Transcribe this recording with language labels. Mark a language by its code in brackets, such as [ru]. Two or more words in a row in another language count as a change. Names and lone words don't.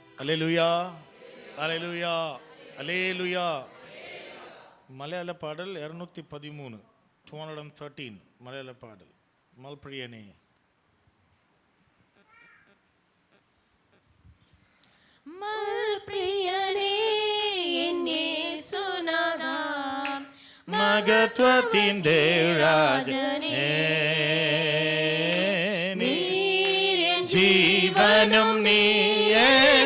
[ta] அல்லேலூயா அல்லேலூயா அல்லேலூயா. மலையாள பாடல் 213 213 மலையாள பாடல். [ml] மல்பிரியனே മൽപ്രിയനേ എൻ യേശുനാഥാ മഹത്വത്തിൻ്റെ രാജനേ നീ ജീവനും നീ എൻ